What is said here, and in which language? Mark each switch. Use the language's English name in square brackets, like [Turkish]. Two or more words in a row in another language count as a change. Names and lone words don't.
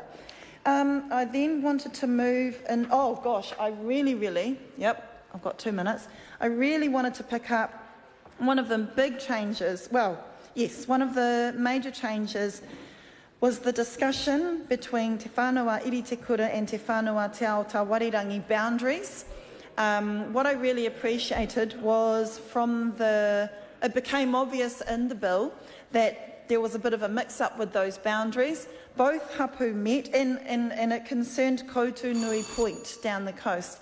[English] I then wanted to move, and oh gosh, I really, yep, I've got 2 minutes. I really wanted to pick up one of the big changes, well, yes, one of the major changes was the discussion between Te Whānau Iri Te Kura and Te Whānau Te Ao Tawarirangi boundaries. What I really appreciated was it became obvious in the bill that there was a bit of a mix-up with those boundaries. Both hapū met, and it concerned Koutu Nui Point down the coast.